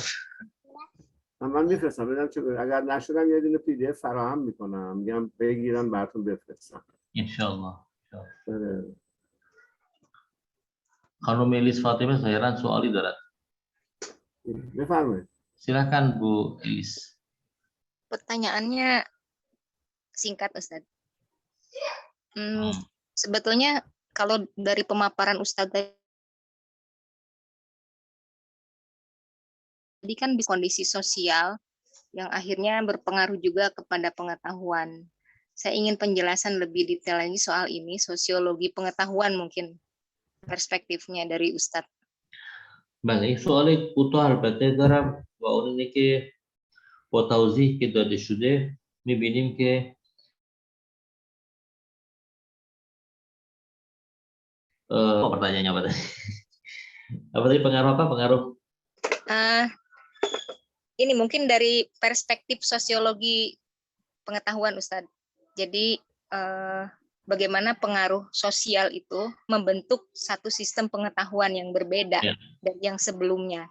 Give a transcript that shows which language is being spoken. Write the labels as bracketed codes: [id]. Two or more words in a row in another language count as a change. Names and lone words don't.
[fa] من میفرستم ببینم چه اگر نشدم یه دونه پی دی اف فراهم میکنم، میگم بگیرن براتون بفرستم انشالله. خانم الیس فاطمه ظاهرا سوالی دارد. بفرمایید. [id] Silakan Bu Elis. Pertanyaannya singkat, Ustadz. Sebetulnya kalau dari pemaparan Ustadz tadi kan kondisi sosial yang akhirnya berpengaruh juga kepada pengetahuan. Saya ingin penjelasan lebih detail lagi soal ini, sosiologi pengetahuan mungkin perspektifnya dari Ustadz. [fa] بله این سوال کوتاه البته دارم و اون اینه که با توضیح که داده شده می‌بینیم که [id] pertanyaannya apa tadi? Apa tadi pengaruh apa? Pengaruh? Ini mungkin dari perspektif sosiologi pengetahuan, Ustadz. Jadi bagaimana pengaruh sosial itu membentuk satu sistem pengetahuan yang berbeda dari yang sebelumnya.